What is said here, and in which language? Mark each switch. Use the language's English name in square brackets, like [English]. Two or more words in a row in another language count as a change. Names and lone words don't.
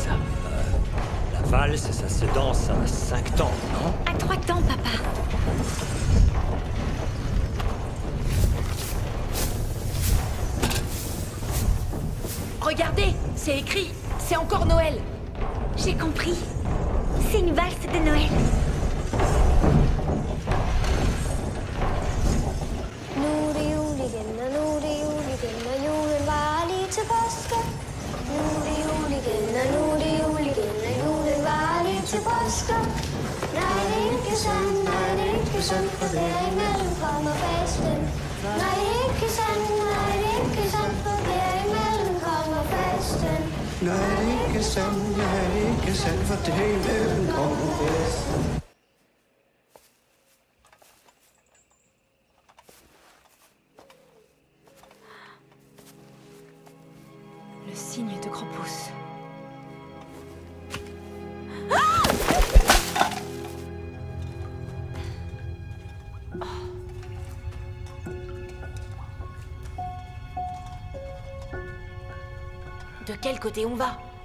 [French] La valse, ça se danse à 5 temps, non? À 3 temps, papa. Regardez, c'est écrit. C'est encore Noël. J'ai compris. C'est une valse de Noël. [Danish] Nu er jul igen, og nu er det jul igen, og julen varer lige til påske. Nu er det jul igen, og nu er det jul igen, og julen varer lige til påske. Nej, det er ikke sandt, nej, det er ikke sandt, for derimellem kommer fasten. Nej, det er ikke sandt, nej, det er ikke sandt, for derimellem kommer fasten. Nej, det er ikke sandt, nej, det er ikke sandt, for derimellem kommer fasten. [French] Le signe de Krampus. De quel côté on va?